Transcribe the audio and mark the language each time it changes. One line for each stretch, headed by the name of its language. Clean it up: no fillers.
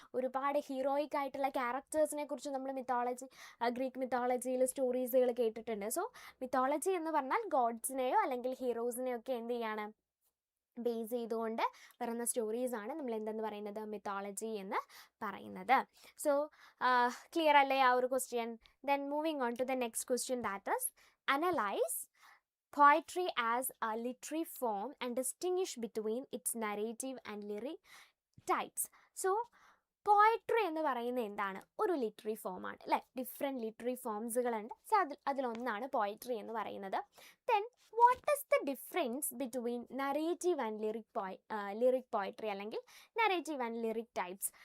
Malayalam: ഒരുപാട് ഹീറോയിക് ആയിട്ടുള്ള ക്യാരക്ടേഴ്സിനെ കുറിച്ചും നമ്മൾ ഗ്രീക്ക് മിത്തോളജിയിൽ സ്റ്റോറീസുകൾ കേട്ടിട്ടുണ്ട്. സോ മിത്തോളജി എന്ന് പറഞ്ഞാൽ ഗോഡ്സിനെയോ അല്ലെങ്കിൽ ഹീറോസിനെയോ ഒക്കെ എന്ത് ചെയ്യാണ്, ബേസ് ചെയ്തുകൊണ്ട് വരുന്ന സ്റ്റോറീസാണ് നമ്മൾ എന്തെന്ന് പറയുന്നത്, മിത്തോളജി എന്ന് പറയുന്നത്. സോ ക്ലിയർ അല്ലേ ആ ഒരു question?
English: Then moving on to the next question, that is analyse poetry as a literary form and distinguish between its narrative and lyric types.
Malayalam: So poetry എന്ന് പറയുന്നത് എന്താണ്, ഒരു ലിറ്ററി ഫോമാണ് അല്ലേ. Different literary ഫോംസുകളുണ്ട്. സോ അതിലൊന്നാണ് പോയട്രി എന്ന് പറയുന്നത്.
English: Then what is the difference between narrative and lyric poetry അല്ലെങ്കിൽ narrative and lyric types?